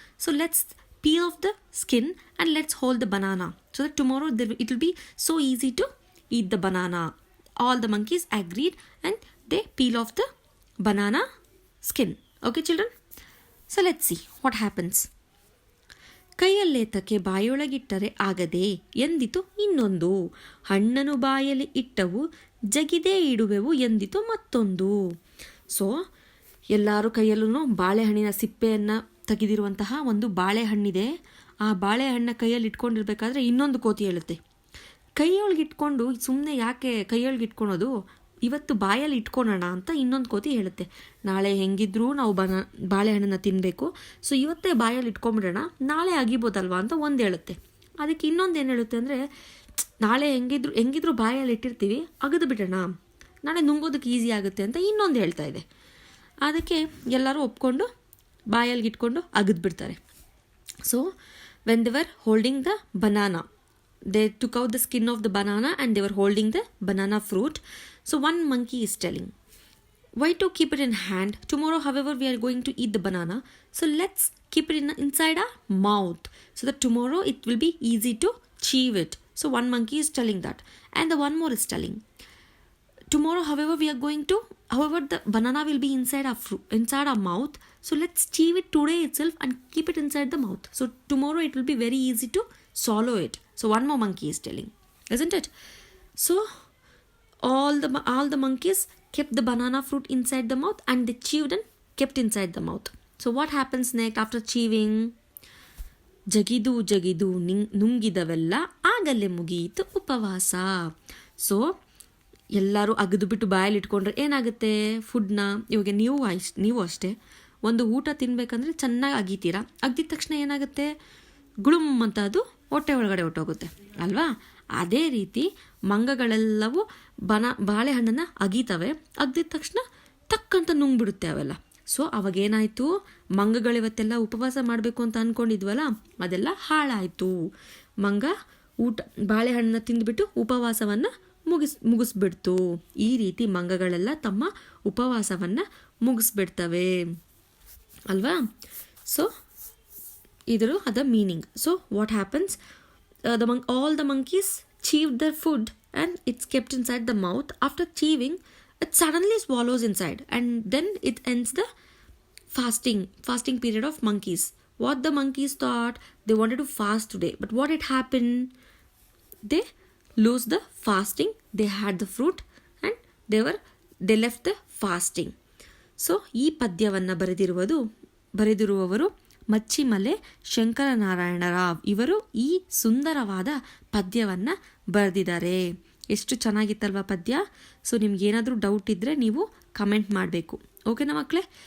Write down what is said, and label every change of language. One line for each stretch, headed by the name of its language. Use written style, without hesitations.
English: So let's peel off the skin and let's hold the banana. So that tomorrow it will be so easy to eat the banana. All the monkeys agreed and they peel off the banana skin. Okay, children? So let's see what happens.
Kannada: ಕೈಯಲ್ಲೇತಕ್ಕೆ ಬಾಯೊಳಗಿಟ್ಟರೆ ಆಗದೆ ಎಂದಿತು ಇನ್ನೊಂದು, ಹಣ್ಣನು ಬಾಯಲ್ಲಿ ಇಟ್ಟವು ಜಗಿದೇ ಇಡುವೆವು ಎಂದಿತು ಮತ್ತೊಂದು. So ಎಲ್ಲರೂ ಕೈಯಲ್ಲೂ ಬಾಳೆಹಣ್ಣಿನ ಸಿಪ್ಪೆಯನ್ನು ತೆಗೆದಿರುವಂತಹ ಒಂದು ಬಾಳೆಹಣ್ಣಿದೆ. ಆ ಬಾಳೆಹಣ್ಣ ಕೈಯಲ್ಲಿ ಇಟ್ಕೊಂಡಿರ್ಬೇಕಾದ್ರೆ ಇನ್ನೊಂದು ಕೋತಿ ಹೇಳುತ್ತೆ, ಕೈಯೊಳಗೆ ಇಟ್ಕೊಂಡು ಸುಮ್ಮನೆ ಯಾಕೆ ಕೈಯೊಳಗೆ ಇಟ್ಕೊಳೋದು, ಇವತ್ತು ಬಾಯಲ್ಲಿ ಇಟ್ಕೊಳ್ಳೋಣ ಅಂತ ಇನ್ನೊಂದು ಕೋತಿ ಹೇಳುತ್ತೆ. ನಾಳೆ ಹೆಂಗಿದ್ರೂ ನಾವು ಬಾಳೆಹಣ್ಣನ್ನು ತಿನ್ನಬೇಕು, ಸೊ ಇವತ್ತೇ ಬಾಯಲ್ಲಿ ಇಟ್ಕೊಂಬಿಡೋಣ, ನಾಳೆ ಅಗಿಬೋದಲ್ವಾ ಅಂತ ಒಂದು ಹೇಳುತ್ತೆ. ಅದಕ್ಕೆ ಇನ್ನೊಂದು ಏನು ಹೇಳುತ್ತೆ ಅಂದರೆ, ನಾಳೆ ಹೆಂಗಿದ್ರು ಬಾಯಲ್ಲಿ ಇಟ್ಟಿರ್ತೀವಿ, ಅಗದು ಬಿಡೋಣ, ನಾಳೆ ನುಂಗೋದಕ್ಕೆ ಈಸಿ ಆಗುತ್ತೆ ಅಂತ ಇನ್ನೊಂದು ಹೇಳ್ತಾ ಇದೆ. ಅದಕ್ಕೆ ಎಲ್ಲರೂ ಒಪ್ಕೊಂಡು ಬಾಯಲ್ಲಿ ಇಟ್ಕೊಂಡು ಅಗದು ಬಿಡ್ತಾರೆ.
English: So when they were holding the banana, they took out the skin of the banana and they were holding the banana fruit. So one monkey is telling, why to keep it in hand? Tomorrow, however, we are going to eat the banana. So let's keep it inside our mouth so that tomorrow it will be easy to chew it. So one monkey is telling that. And the one more is telling, tomorrow, however, the banana will be inside our mouth. So let's chew it today itself and keep it inside the mouth. So tomorrow it will be very easy to swallow it. So one more monkey is telling, isn't it? So all the monkeys kept the banana fruit inside the mouth and they chewed and kept inside the mouth. So what happens next after chewing?
Kannada: ಜಗಿದು ನುಂಗಿದವೆಲ್ಲ ಆಗಲೇ ಮುಗಿಯಿತು ಉಪವಾಸ. So ಎಲ್ಲರೂ ಅಗದು ಬಿಟ್ಟು ಬಾಯಲ್ಲಿ ಇಟ್ಕೊಂಡ್ರೆ ಏನಾಗುತ್ತೆ ಫುಡ್ನ, ಇವಾಗ ನೀವು ಅಷ್ಟೇ ಒಂದು ಊಟ ತಿನ್ನಬೇಕಂದ್ರೆ ಚೆನ್ನಾಗಿ ಅಗಿತೀರಾ, ಅಗ್ದಿದ ತಕ್ಷಣ ಏನಾಗುತ್ತೆ, ಗುಳುಮ್ ಅಂತ ಅದು ಹೊಟ್ಟೆ ಒಳಗಡೆ ಹೊಟ್ಟೋಗುತ್ತೆ ಅಲ್ವಾ. ಅದೇ ರೀತಿ ಮಂಗಗಳೆಲ್ಲವೂ ಬಾಳೆಹಣ್ಣನ್ನು ಅಗಿತವೆ, ಅಗ್ದಿದ ತಕ್ಷಣ ತಕ್ಕಂತ ನುಂಗ್ಬಿಡುತ್ತೆ ಅವೆಲ್ಲ. ಸೊ ಅವಾಗೇನಾಯಿತು, ಮಂಗಗಳಿವತ್ತೆಲ್ಲ ಉಪವಾಸ ಮಾಡಬೇಕು ಅಂತ ಅಂದ್ಕೊಂಡಿದ್ವಲ್ಲ, ಅದೆಲ್ಲ ಹಾಳಾಯಿತು. ಮಂಗ ಬಾಳೆಹಣ್ಣನ್ನು ತಿಂದುಬಿಟ್ಟು ಉಪವಾಸವನ್ನು ಮುಗಿಸ್ಬಿಡ್ತು. ಈ ರೀತಿ ಮಂಗಗಳೆಲ್ಲ ತಮ್ಮ ಉಪವಾಸವನ್ನು ಮುಗಿಸ್ಬಿಡ್ತವೆ ಅಲ್ವಾ. ಸೊ ಇದರು ಅದ meaning.
English: So what happens, all the monkeys chewed their food and it's kept inside the mouth. After chewing, it suddenly swallows inside and then it ends the fasting period of monkeys. What the monkeys thought, they wanted to fast today, but what had happened, they lose the fasting, they had the fruit and they left the fasting.
Kannada: So ಈ ಪದ್ಯವನ್ನು ಬರೆದಿರುವವರು ಮಚ್ಚಿಮಲೆ ಶಂಕರನಾರಾಯಣ ರಾವ್. ಇವರು ಈ ಸುಂದರವಾದ ಪದ್ಯವನ್ನು ಬರೆದಿದ್ದಾರೆ. ಎಷ್ಟು ಚೆನ್ನಾಗಿತ್ತಲ್ವ ಪದ್ಯ. So ನಿಮ್ಗೇನಾದರೂ ಡೌಟ್ ಇದ್ದರೆ ನೀವು ಕಮೆಂಟ್ ಮಾಡಬೇಕು, ಓಕೆನಾ ಮಕ್ಕಳೇ.